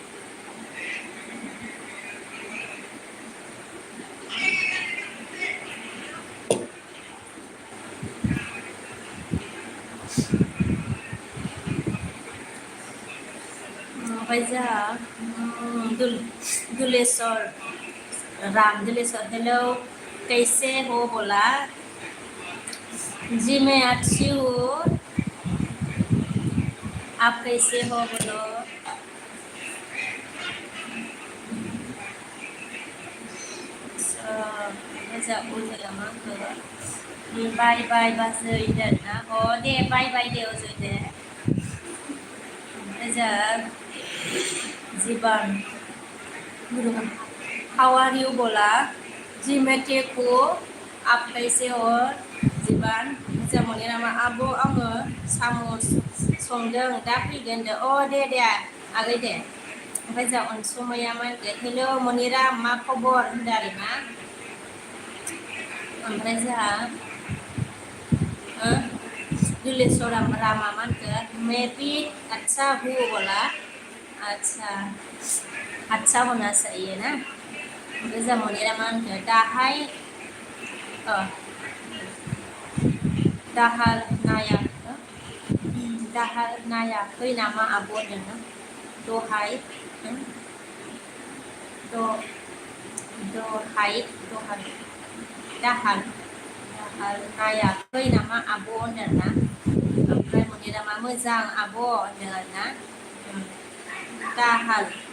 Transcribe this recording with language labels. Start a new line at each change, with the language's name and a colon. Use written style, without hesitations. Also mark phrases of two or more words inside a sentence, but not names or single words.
Bodo: ओमफ्राय जोंहा दुलेश्वर
Hindi: हेलो कैसे हो बोला जी मैं अच्छी हूँ आप कैसे हो बोलो
Bodo: बाय बाजै होनदोंना दे बाय दे अजय दे ओमफ्राय जोंहा जीवन
English: how are you
Hindi: बोला जी मैं ठीक हूँ आप कैसे हो
Bodo: जीवन मोजां मोनो नामा आब' आङो साम' संदों दा फैगोन होनदों दे आगै दे ओमफ्राय जोंहा अनसुमैया मा होनगोन हेल' मनिरा मा खबर होनदों आरोना ओमफ्राय जोंहा दुलेश्वर रामा मा होनगोन
Hindi: मैं भी अच्छा हूँ बोला अच्छा होना चाहिए ना
Bodo: ओमफ्राय जोंहा मनिरा मा होनगोन दाहार नायाखै नामा आब' होनदों दहाय दाहार नायाखै नामा आब' होनदों ना ओमफ्राय मनिरामा मोजां आब' होनदों आरोना दाहार